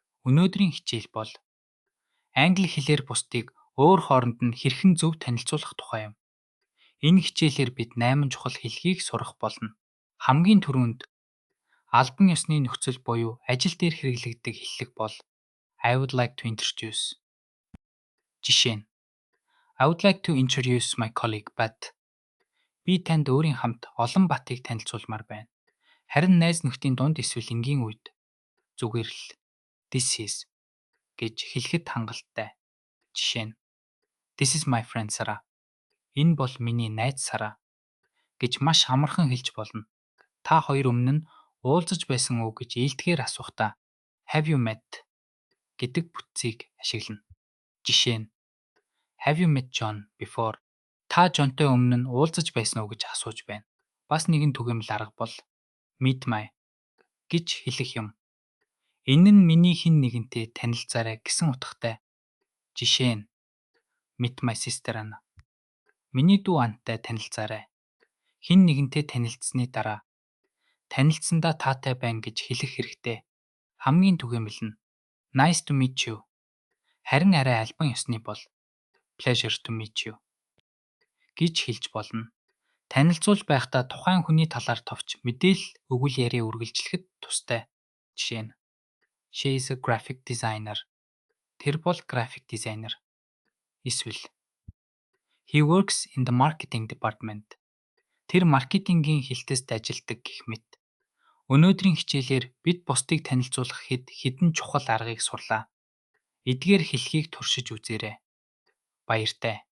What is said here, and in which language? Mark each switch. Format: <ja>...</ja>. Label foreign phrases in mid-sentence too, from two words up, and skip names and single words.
<mn>Өнөөдрийн хичээл бол англи хэлээр бусдыг өөр хооронд нь хэрхэн зөв танилцуулах тухай юм. Энэ хичээлээр бид 8 чухал хэлхийг сурах болно. Хамгийн түрүүнд албан ёсны нөхцөл буюу ажил дээр хэрэглэгддэг хэллэг бол</mn> <en>I would like to introduce.</en> <mn>Жишээ нь</mn> <en>I would like to introduce my colleague Bat.</en> <mn>Би танд өөрийн хамт олон Батыг танилцуулмаар байна. Харин найз нөхдийн дунд эсвэл энгийн үед зүгээр л</mn> <en>this is</en> <mn>гэж хэлэхэд хангалттай. Жишээ нь</mn> <en>This is my friend Sara.</en> <mn>Энэ бол миний найз Сара гэж маш амархан хэлж болно. Та хоёр өмнө нь уулзаж байсан уу гэж ээлтгээр асуухдаа</mn> <en>Have you met</en> <mn>гэдэг бүтцийг ашиглана. Жишээ нь</mn> <en>Have you met John before?</en> <mn>Та Жонтой өмнө нь уулзаж байсан уу гэж асууж байна. Бас нэгэн түгээмэл арга бол</mn> <en>Meet my</en> <mn>гэж хэлэх юм. Энэ нь миний хэн нэгэнтэй танилцаарай гэсэн утгатай. Жишээ нь</mn> <en>Meet my sister Anna.</en> <mn>Миний дүү Антай танилцаарай. Хэн нэгэнтэй танилцсны дараа танилцсандаа таатай байна гэж хэлэх хэрэгтэй. Хамгийн түгээмэл нь</mn> <en>Nice to meet you.</en> <mn>Харин арай албан ёсны бол</mn> <en>Pleasure to meet you</en> <mn>гэж хэлж болно. Танилцуулж байхдаа тухайн хүний талаар товч мэдээлэл өгүүл яриа үргэлжлэхэд тустай. Жишээ нь</mn> <en>She is a graphic designer.</en> <mn>Тэр бол график дизайнер.</mn> <en>Эсвэл He works in the marketing department.</en> <mn>Тэр маркетингийн хэлтэст ажилладаг гэх мэт. Өнөөдрийн хичээлээр бид бусдыг танилцуулах хэд хэдэн чухал аргыг сурлаа. Эдгээр хэлхийг туршиж үзээрэй. Баяртай.</mn>